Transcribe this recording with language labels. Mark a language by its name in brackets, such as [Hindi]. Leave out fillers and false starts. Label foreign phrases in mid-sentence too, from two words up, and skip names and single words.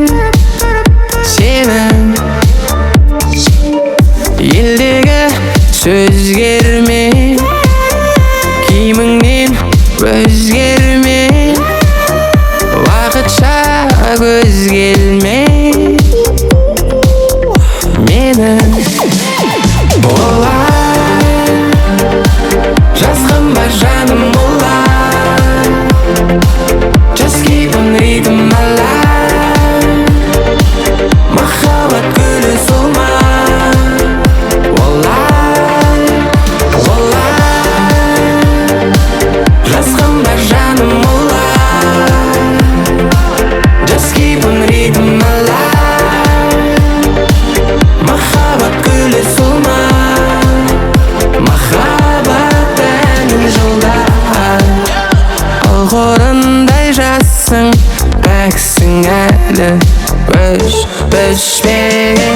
[Kazakh] Сенің елдегі сөзгерме, киіміңнен өзгерме, уақытша көз келме. Менің олай жазғым бар жаным олай, [English] just keep on rhythm alive. [Kazakh] Махаббат гүлі солмай, олай жазғым бар жаным олай, [English] just keep on rhythm alive. [Kazakh] Махаббат гүлі солмай, махаббат әнін жолдай. Ал қорындай жассың, пәксің әлі өшпеген.